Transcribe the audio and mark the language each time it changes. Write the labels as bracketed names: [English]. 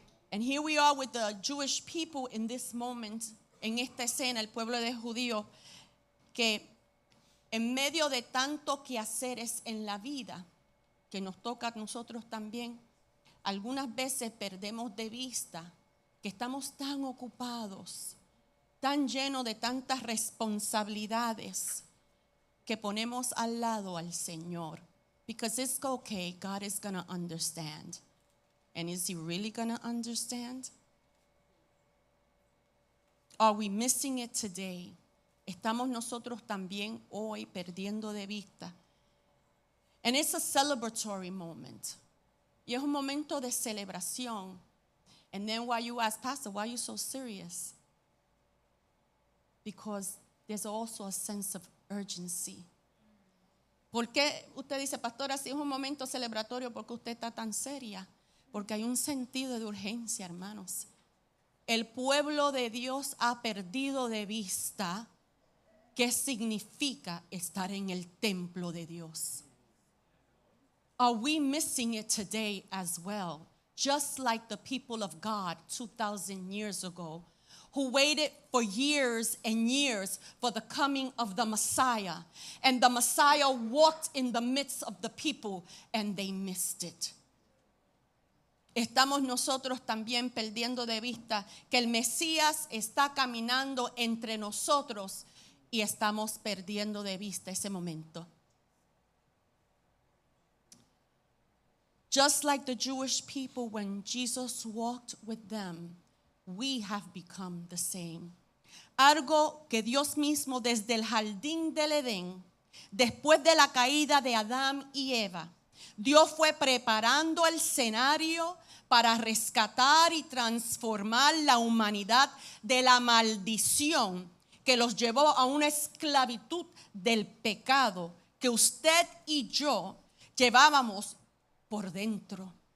[English] And here we are with the Jewish people in this moment, [Spanish] en esta escena, el pueblo de judíos, que en medio de tanto quehaceres en la vida que nos toca a nosotros también, algunas veces perdemos de vista que estamos tan ocupados, tan llenos de tantas responsabilidades, que ponemos al lado al Señor. [English] Because it's okay, God is going to understand. And is He really going to understand? Are we missing it today? [Spanish] Estamos nosotros también hoy perdiendo de vista. [English] And it's a celebratory moment. [Spanish] Y es un momento de celebración. [English] And then why you ask, Pastor, why are you so serious? Because there's also a sense of urgency. [Spanish] ¿Por qué usted dice, pastora, si es un momento celebratorio, por qué usted está tan seria? Porque hay un sentido de urgencia, hermanos. El pueblo de Dios ha perdido de vista qué significa estar en el templo de Dios. [English] Are we missing it today as well? Just like the people of God 2,000 years ago, who waited for years and years for the coming of the Messiah. And the Messiah walked in the midst of the people and they missed it. [Spanish] Estamos nosotros también perdiendo de vista que el Mesías está caminando entre nosotros y estamos perdiendo de vista ese momento. [English] Just like the Jewish people, when Jesus walked with them, we have become the same. [Spanish] Algo que Dios mismo desde el jardín del Edén, después de la caída de Adán y Eva, Dios fue preparando el escenario para rescatar y transformar la humanidad de la maldición que los llevó a una esclavitud del pecado que usted y yo llevábamos por dentro.